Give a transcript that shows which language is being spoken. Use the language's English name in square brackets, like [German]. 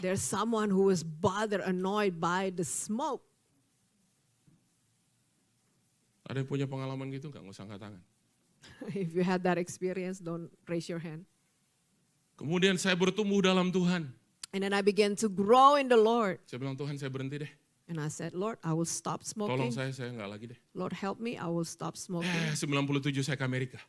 [English] There's someone who was bothered, annoyed by the smoke. [Indonesian] Ada yang punya pengalaman gitu nggak usah angkat tangan. [English] If you had that experience, don't raise your hand. [Indonesian] Kemudian saya bertumbuh dalam Tuhan. [English] And then I began to grow in the Lord. [Indonesian] Saya bilang, Tuhan saya berhenti deh. [English] And I said, Lord, I will stop [Indonesian] Tolong [English] smoking. [Indonesian] saya nggak lagi deh. [English] Lord, help me, I will stop smoking. [Indonesian] 97 saya ke Amerika.